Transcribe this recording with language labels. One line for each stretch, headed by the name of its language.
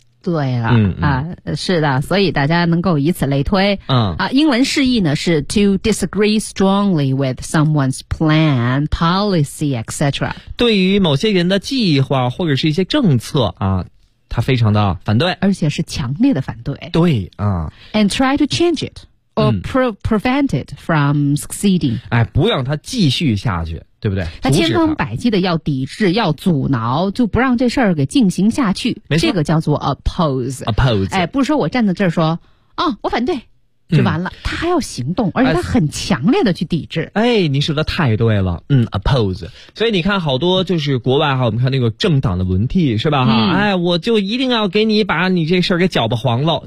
Chinese: 对了是的所以大家能够以此类推英文释义呢是
English: to disagree strongly with someone's plan, policy, etc.
Chinese: 对于某些人的计划或者是一些政策他非常的反对。而且是强烈的反对。对
English: And try to change it, or prevent it from succeeding.
Chinese: 哎不让他继续下去。对不对他千方百计的要抵制要阻挠就不让这事儿给进行下去没错这个叫做 oppose
English: oppose
Chinese: 哎，不是说我站在这儿说哦，我反对就完了他还要行动而且他很强烈的去抵制哎，你说的太对了oppose 所以你看好多就是国外哈，我们看那个政党的轮替是吧哈、哎，我就一定要给你把你这事儿给搅不黄了